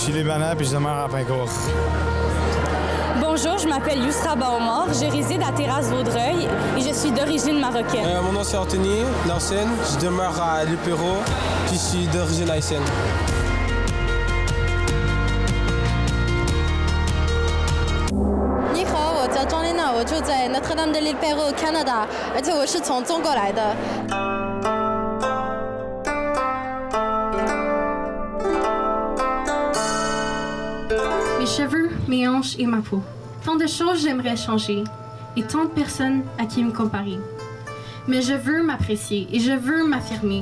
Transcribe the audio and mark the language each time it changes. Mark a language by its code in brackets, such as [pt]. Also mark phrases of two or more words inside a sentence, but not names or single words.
[fr] Libanais puis je demeure à Pincourt. Bonjour, je m'appelle Yousra Baomar, je réside à Terrasse-Vaudreuil et je suis d'origine marocaine. Mon nom c'est Anthony Larsen, je demeure à Lupéro puis je suis d'origine haïtienne. [zh] 你好，我叫庄丽娜，我住在 Notre-Dame-de-l'Île-Perrot 加拿大，而且我是从中国来的。 [fr] Mes cheveux, mes hanches et ma peau. Tant de choses j'aimerais changer et tant de personnes à qui me comparer. Mais je veux m'apprécier et je veux m'affirmer.